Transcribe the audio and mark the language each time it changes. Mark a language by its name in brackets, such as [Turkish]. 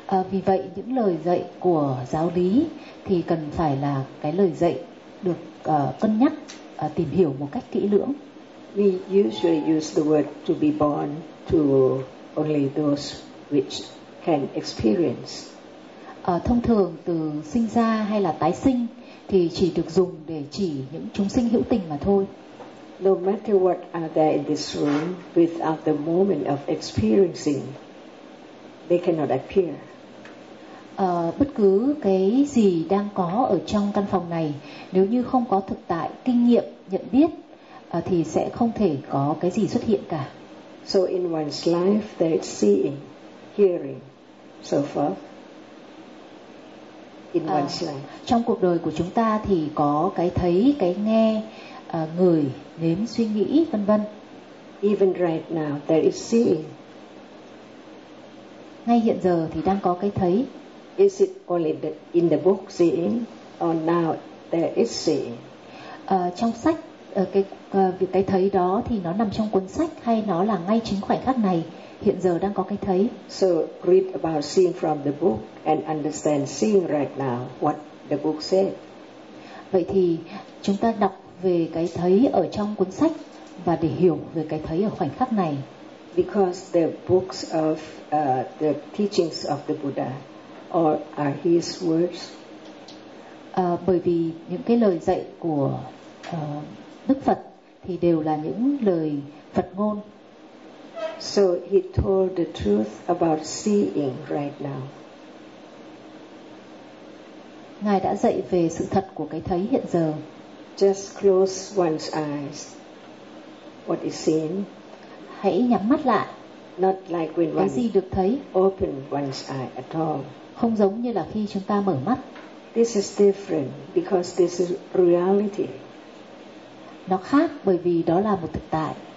[Vietnamese] Vì vậy những lời dạy của giáo lý thì cần phải là cái lời dạy được cân nhắc, tìm hiểu một cách kỹ lưỡng. [English] We usually use the word to be born to only those which can experience. [Vietnamese] Thông thường từ sinh ra hay là tái sinh thì chỉ được dùng để chỉ những chúng sinh hữu tình mà thôi. [English] No matter what are there in this room, without the moment of experiencing, they cannot appear. [Vietnamese] Bất cứ cái gì đang có ở trong căn phòng này, nếu như không có thực tại, kinh nghiệm, nhận biết, thì sẽ không thể có cái gì xuất hiện cả. [English] So in one's life, there is seeing, hearing, so forth. In one's life. [Vietnamese] Trong cuộc đời của chúng ta thì có cái thấy, cái nghe, người, nếm, suy nghĩ, vân vân. [English] Even right now, there is seeing. [Vietnamese] Ngay hiện giờ thì đang có cái thấy. [English] Is it only in the book seeing, or now there is seeing? [Vietnamese] Trong sách, cái thấy đó thì nó nằm trong cuốn sách hay nó là ngay chính khoảnh khắc này, hiện giờ đang có cái thấy? [English] So read about seeing from the book and understand seeing right now what the book said. [Vietnamese] Vậy thì chúng ta đọc về cái thấy ở trong cuốn sách và để hiểu về cái thấy ở khoảnh khắc này. [English] Because the books of the teachings of the Buddha or are his words. [Vietnamese] Bởi vì những cái lời dạy của Đức Phật thì đều là những lời Phật ngôn. [English] So he told the truth about seeing right now. [Vietnamese] Ngài đã dạy về sự thật của cái thấy hiện giờ. [English] Just close one's eyes. What is seen? [Vietnamese] Hãy nhắm mắt lại. [English] Not like when [Vietnamese] cái gì được thấy. [English] Open one's eye at all. [Vietnamese] Không giống như là khi chúng ta mở mắt. [English] This is different because this is reality. [Vietnamese] Nó khác bởi vì đó là một thực tại.